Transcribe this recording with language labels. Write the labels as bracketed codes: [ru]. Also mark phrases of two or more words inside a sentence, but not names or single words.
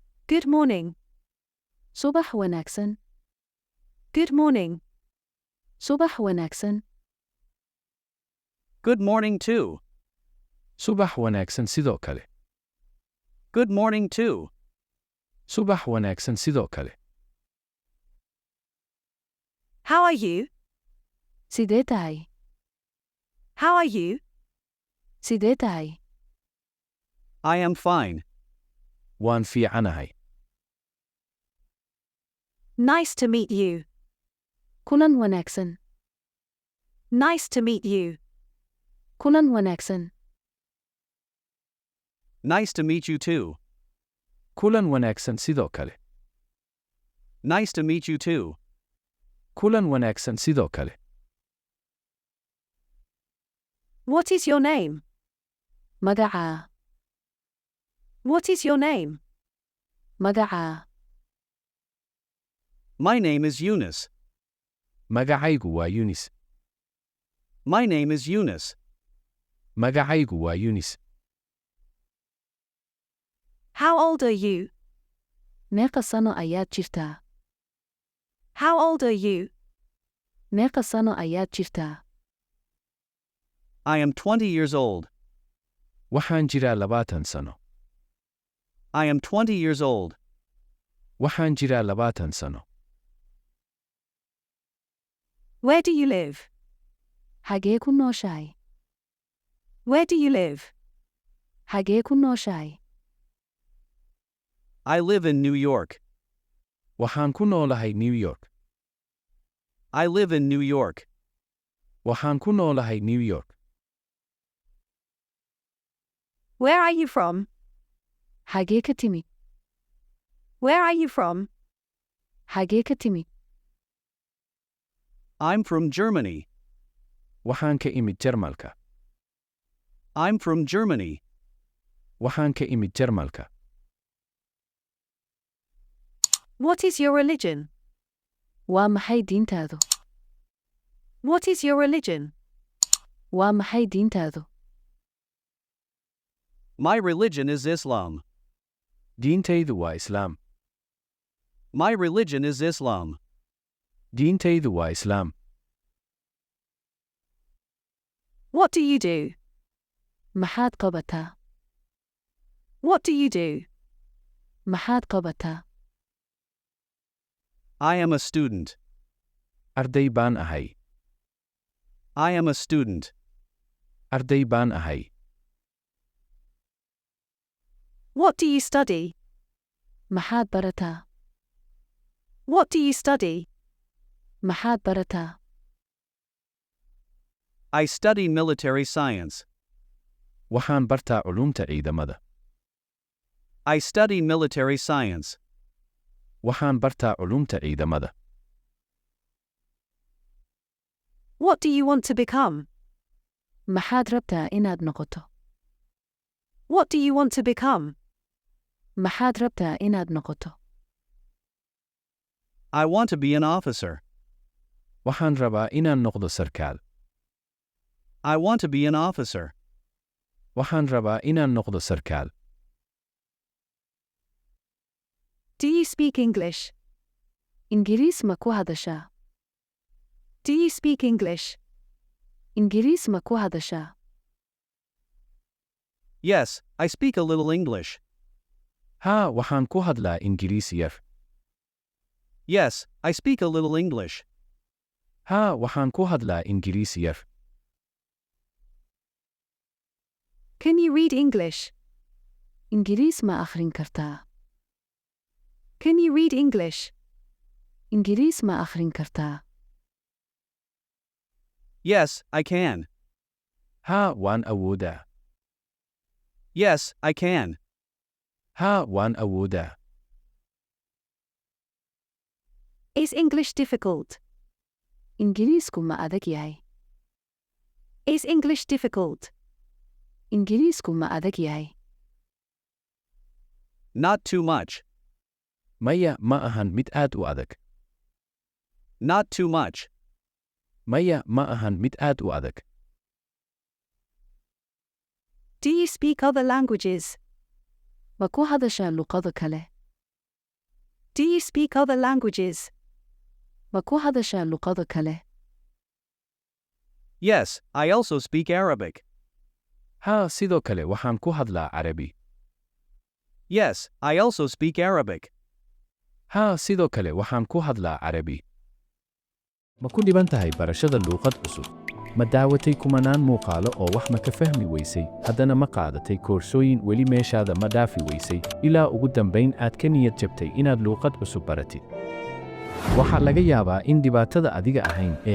[en] Good morning. [so] Subax wanaagsan. [en] Good morning. [so] Subax wanaagsan. [en] Good morning too. [so] Subax wanaagsan sidoo kale. [en] Good morning too. [so] Subax wanaagsan sidoo kale. [en] How are you? [so] Sidee tahay? [en] How are you? [so] Sidee tahay? [en] I am fine. [so] Waan fiicanahay. [en] Nice to meet you. [so] Kulan wanaagsan. [en] Nice to meet you. [so] Kulan wanaagsan. [en] Nice to meet you too. [so] Kulan wanaagsan sidoo kale. [en] Nice to meet you too. [so] Kulan wanaagsan sidoo kale. [en] What is your name? [so] Magacaa. [en] What is your name? [so] Magacaa. [en] My name is Eunice. [so] Magacaygu waa Yunis. [en] My name is Eunice. [so] Magacaygu waa Yunis. [en] How old are you? [so] Meeqa sano ayaad jirtaa? [en] How old are you? [so] Meeqa sano ayaad jirtaa? [en] I am 20 years old. [so] Waxaan jiraa 20 sano. [en] I am 20 years old. [so] Waxaan jiraa 20 sano. [en] Where do you live? [so] Xagee ku nooshahay? [en] Where do you live? [so] Xagee ku nooshahay? [en] I live in New York. [so] Waxaan ku noolahay New York. [en] I live in New York. [so] Waxaan ku noolahay New York. [en] Where are you from? [so] Xagee ka timid? [en] Where are you from? [so] Xagee ka timid? [en] I'm from Germany. [so] Waxaan ka imid Jarmalka. [en] I'm from Germany. [so] Waxaan ka imid Jarmalka. [en] What is your religion? [so] Waa maxay diintaadu? [en] What is your religion? [so] Waa maxay diintaadu? [en] My religion is Islam. [so] Diintaydu waa Islaam. [en] My religion is Islam. [so] Diintaydu waa Islaam. [en] What do you do? [so] Maxaad qabataa? [en] What do you do? [so] Maxaad qabataa? [en] I am a student. [so] Arday baan ahay. [en] I am a student. [so] Arday baan ahay. [en] What do you study? [so] Maxaad barataa? [en] What do you study? [so] Maxaad barataa? [en] I study military science. [so] Waxaan bartaa culumta ciidamada. [en] I study military science. [so] Waxaan bartaa culumta ciidamada. [en] What do you want to become? [so] Maxaad rabtaa inaad noqoto? [en] What do you want to become? [so] Maxaad rabtaa inaad noqoto? [en] I want to be an officer. [so] Waxaan rabaa inaan noqdo sarkaal. [en] I want to be an officer. [so] Waxaan rabaa inaan noqdo sarkaal. [en] Do you speak English? [so] Ingiriis ma ku hadashaa? [en] Do you speak English? [so] Ingiriis ma ku hadashaa? [en] Yes, I speak a little English. [so] Haa, waxaan ku hadlaa Ingiriis yar. [en] Yes, I speak a little English. [so] Haa, waxaan ku hadlaa Ingiriis yar. [en] Can you read English? [so] Ingiriis ma akhrin kartaa? [en] Can you read English? [so] Ingiriis ma akhrin kartaa? [en] Yes, I can. [so] Haa, waan awoodaa. [en] Yes, I can. [so] Haa, waan awoodaa. [en] Is English difficult? [so] Ingiriisku ma adag yahay? [en] Is English difficult? [so] Ingiriisku ma adag yahay? [en] Not too much. [so] Maya, ma ahan mid aad u adag. [en] Not too much. [so] Maya, ma ahan mid aad u adag. [en] Do you speak other languages? [so] Ma ku hadashaa luqado kale? [en] Do you speak other languages? [so] Ma ku hadashaa luqado kale? [en] Yes, I also speak Arabic. [so] haa sidoo kale waxaan ku hadlaa carabi [en] Yes, I also speak Arabic. [so] haa sidoo kale waxaan ku hadlaa carabi ma ku dhiban tahay barashada luuqad cusub ma daawatay kumanaan muuqaalo oo wax ma ka fahmi weysay haddana ma qaadatay koorsooyin weli meeshaada ma dhaafi weysay ilaa ugu dambayn aad ka niyad jabtay inaad luuqad cusub baratid waxaa laga yaabaa in dhibaatada adiga ahayn ee